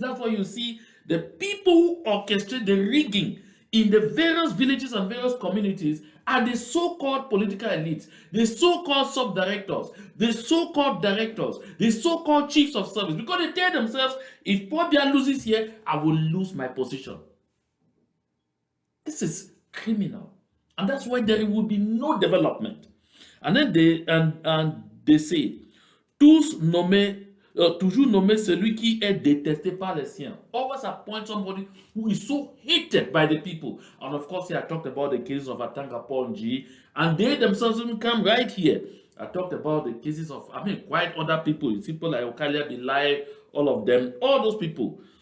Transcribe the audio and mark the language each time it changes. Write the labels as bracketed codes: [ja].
[en] That's why you see the people who orchestrate the rigging in the various villages and various communities are the so-called political elites, the so-called sub-directors, the so-called directors, the so-called chiefs of service, because they tell themselves, if Paul Biya loses here, I will lose my position. This is criminal. And that's why there will be no development. And then they say, [fr] toujours nommer celui qui est détesté par les siens. [en] Always appoint somebody who is so hated by the people. And of course, here I talked about the cases of Atanga Ponji, and they themselves even come right here. I talked about the cases of, I mean, quite other people. People like Okalia Bilai, all of them, all those people.